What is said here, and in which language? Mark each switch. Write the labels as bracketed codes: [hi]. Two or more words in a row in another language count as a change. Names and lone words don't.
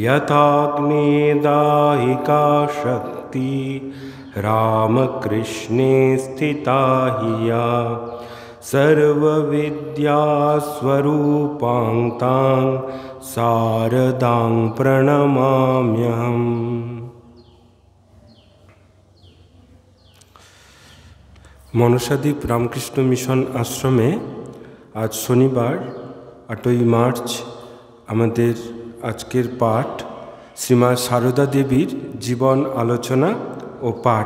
[sa] यथाग्नेदाहिका शक्ति रामकृष्णे स्थिता हि या सर्वविद्यास्वरूपां तां शारदां प्रणमाम्यहम्। [bn] মনসাদ্বীপ রামকৃষ্ণ মিশন আশ্রমে আজ শনিবার 8ই মার্চ আমাদের আজকের পাঠ শ্রীমা সারদা দেবীর জীবন আলোচনা ও পাঠ।